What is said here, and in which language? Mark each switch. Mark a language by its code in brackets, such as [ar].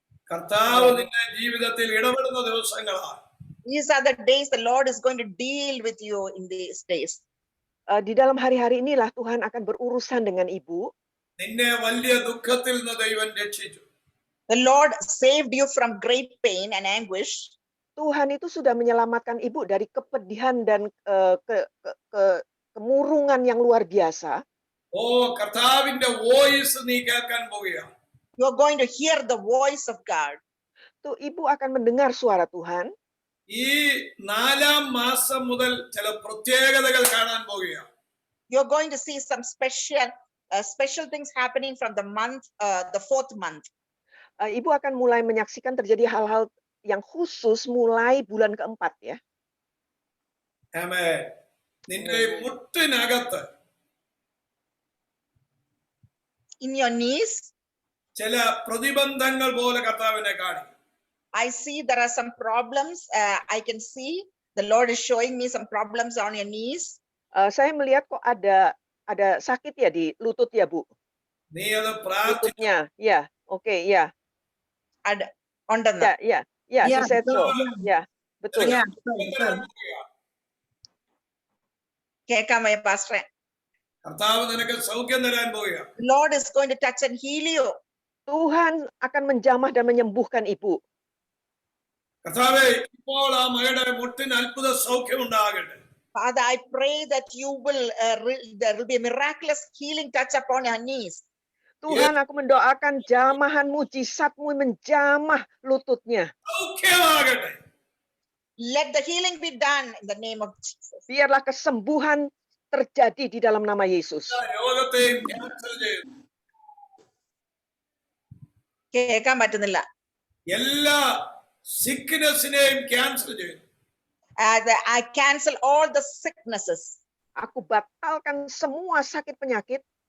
[ml] കർത്താവ് നിന്റെ ജീവിതത്തിൽ ഇടപെടുന്ന ദിവസങ്ങളാണ്. [en] These are the days the Lord is going to deal with you in these days. [id] Di dalam hari-hari inilah Tuhan akan berurusan dengan Ibu. [ml] നിന്നെ വലിയ ദുഃഖത്തിൽ നിന്ന് ദൈവം രക്ഷിച്ചു. [en] The Lord saved you from great pain and anguish. [id] Tuhan itu sudah menyelamatkan Ibu dari kepedihan dan kemurungan yang luar biasa. [ml] കർത്താവിന്റെ voice നീ കേൾക്കാൻ പോവുകയാണ്. [en] You are going to hear the voice of God. [id] Tuh Ibu akan mendengar suara Tuhan. [ml] ഈ 4-ാം മാസം മുതൽ ചില പ്രത്യേകതകൾ കാണാൻ പോവുകയാണ്. [en] You are going to see some special things happening from the month, the 4th month. [id] Ibu akan mulai menyaksikan terjadi hal-hal yang khusus mulai bulan keempat ya. [ml] ആമേൻ. നിന്റെ മുട്ടിനകത്ത് [en] In your knees, [ml] ചില പ്രതിബന്ധങ്ങൾ പോലെ കർത്താവിനെ കാണിക്കും. [en] I see there are some problems. I can see the Lord is showing me some problems on your knees. [id] Saya melihat kok ada sakit ya di lutut ya Bu. [ml] നീ അത് പ്രാർത്ഥിച്ചു. [id] Lututnya, ya, oke, ya. Ada underneath. Ya, Ya, [en] she said so. [id] betul. Ya, betul. Ya, betul. Kekam ya Pastor. [ml] കർത്താവ് നിനക്ക് സൗഖ്യം തരാൻ പോവുകയാണ്. [en] The Lord is going to touch and heal you. [id] Tuhan akan menjamah dan menyembuhkan Ibu. [ml] കർത്താവേ, ഇപ്പോൾ ആ മകളുടെ മുട്ടിന് അത്ഭുത സൗഖ്യം ഉണ്ടാകട്ടെ. [en] Father, I pray that you will there will be a miraculous healing touch upon your knees. [id] Tuhan, aku mendoakan jamahan mujizatmu menjamah lututnya. [ml] സൗഖ്യമാകട്ടെ. [en] Let the healing be done in the name of Jesus. [id] Biarlah kesembuhan terjadi di dalam nama Yesus. [ml] രോഗത്തെയും cancel ചെയ്യുന്നു. കേൾക്കാൻ പറ്റുന്നില്ല. എല്ലാ സിക്നെസ്സിനെയും cancel ചെയ്യുന്നു. [en] I cancel all the sicknesses. [id] Aku batalkan semua sakit penyakit.